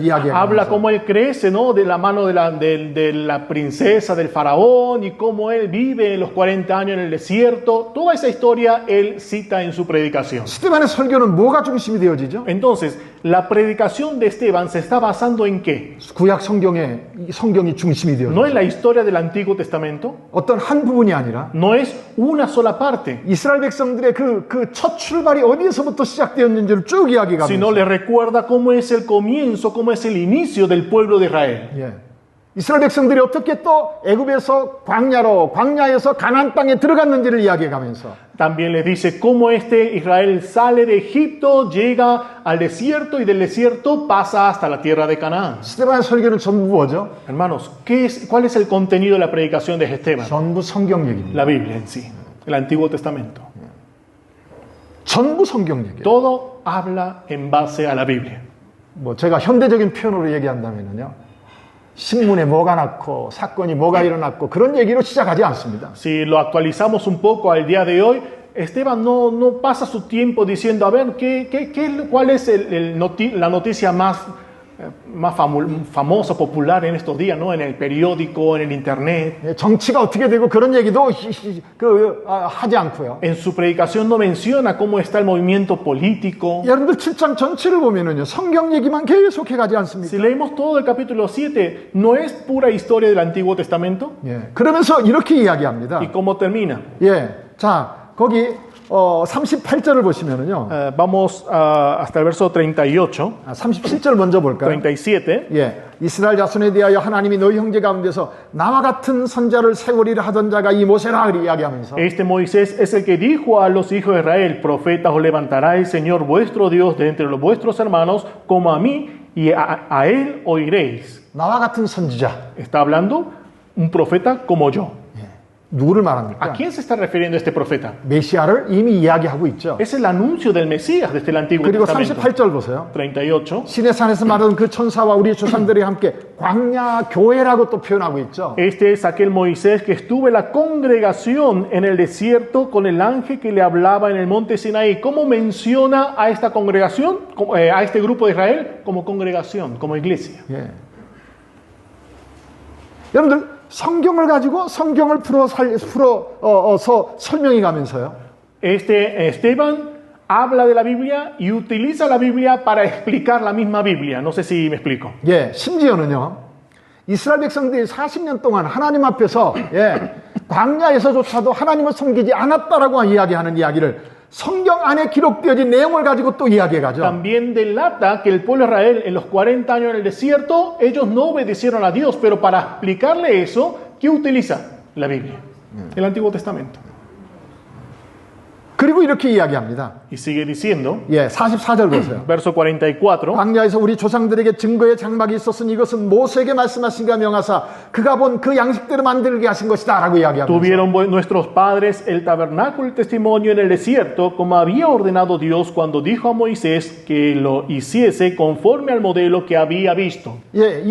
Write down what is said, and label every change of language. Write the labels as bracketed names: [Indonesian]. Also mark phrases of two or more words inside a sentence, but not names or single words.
[Spanish] Habla [Korean] 이야기하면서 [Spanish] cómo él crece, ¿no? De la mano de la princesa, del faraón, y cómo él vive los 40 años en el desierto. Toda esa historia él cita en su predicación. [Korean] 스데반의 설교는 뭐가 중심이 되어지죠? [Spanish] Entonces, la predicación de Esteban se está basando en qué? [Korean] 구약 성경이 중심이 [Spanish] No [Korean] 되어지죠. [Spanish] es la historia del Antiguo Testamento, [Korean] 어떤 한 부분이 아니라 [Spanish] no es una sola parte, [Korean] 이스라엘 백성들의 그 첫 출발이 어디에서부터 시작되었는지를 쭉 이야기하면서 [Spanish] sino le recuerda cómo es el comienzo, cómo es el inicio del pueblo de Israel. [Korean] 예. 이스라엘 백성들이 어떻게 또 애굽에서 광야에서 가나안 땅에 들어갔는지를 이야기해가면서 [Spanish] También les dice cómo Israel sale de Egipto, llega al desierto y del desierto pasa hasta la tierra de Canaán. [Korean] 스데반의 설교는 전부 뭐죠? [Spanish] Hermanos, ¿cuál es el contenido de la predicación de Esteban? [Korean] 전부 성경 얘기입니다. [Spanish] La Biblia en sí, el Antiguo Testamento. [Korean] 전부 성경 얘기예요. [Spanish] Todo habla en base a la Biblia. [Korean] 뭐 제가 현대적인 표현으로 얘기한다면요, 신문에 뭐가 났고 사건이 뭐가 일어났고 그런 얘기로 시작하지 않습니다. [Spanish] Si lo actualizamos un poco al día de hoy, Esteban no pasa su tiempo diciendo, a ver, ¿cuál es la noticia más famosa, popular en estos días, ¿no? En el periódico, en el internet. [Korean] 예, 정치가 어떻게 되고 그런 얘기도 하지 않고요. [Spanish] En su predicación no menciona cómo está el movimiento político. [Korean] 여러분들 7장 전체를 보면은요, 성경 얘기만 계속 해가지 않습니까? [Spanish] Si leemos todo el capítulo 7, ¿no es pura historia del Antiguo Testamento? [Korean] 예, 그러면서 이렇게 이야기합니다. [Spanish] ¿Y cómo termina? [Korean] 예, 자 거기 38절을 보시면은요, [Spanish] Vamos hasta el verso 38, [Korean] 37절 먼저 볼까요? [Spanish] 37. [Korean] 예, 이스라엘 자손에 대하여 하나님이 너희 형제 가운데서 나와 같은 선자를 세우리라 하던 자가 이 모세라 이야기하면서 [Spanish] Este Moisés es el que dijo a los hijos de Israel, profetas os levantará el Señor vuestro Dios de entre los vuestros hermanos, como a mí, y a él oiréis. [Korean] 나와 같은 선지자, [Spanish] Está hablando un profeta como yo. [Korean] 누구를 [Spanish] ¿A [Korean] 말합니까? [Spanish] quién se está refiriendo este profeta? [Korean] 메시아를 이미 이야기하고 있죠. [Spanish] Es el anuncio del Mesías desde el Antiguo [Korean] 그리고 [Spanish] Testamento. [Korean] 38절 보세요. [Spanish] 38. [Korean] 신의 산에서 말하던 그 천사와 우리 조상들이 함께 광야 교회라고 또 표현하고 있죠. [Spanish] Este es aquel Moisés que estuvo en la congregación en el desierto con el ángel que le hablaba en el monte Sinaí. ¿Cómo menciona a esta congregación, a este grupo de Israel? Como congregación, como iglesia. 예. 여러분들 성경을 가지고 성경을 풀어서 설명해 가면서요. Esteban habla de la Biblia y utiliza la Biblia para explicar la misma Biblia. No sé si me explico. [Korean] 예, 심지어는요. 이스라엘 백성들이 40년 동안 하나님 앞에서 광야에서조차도 하나님을 섬기지 않았다라고 이야기하는 이야기를 성경 안에 기록되어진 내용을 가지고 또 이야기해 가죠. [Spanish] También delata que el pueblo de Israel en los 40 años en el desierto, ellos no obedecieron a Dios, pero para explicarle eso, ¿qué utiliza? La Biblia, el Antiguo Testamento. [Korean] 그리고 이렇게 이야기합니다. [Spanish] Y sigue diciendo, [Korean] 예, 44절 보세요. [Spanish] verso 44, [Korean] 광야에서 우리 조상들에게 증거의 장막이 있었으니 이것은 모세에게 말씀하신가 명하사 그가 본 그 양식대로 만들게 하신 것이다 라고 이야기합니다. [Spanish] tuvieron nuestros padres el tabernáculo del testimonio en el desierto, como había ordenado Dios cuando dijo a Moisés que lo hiciese conforme al modelo que había visto.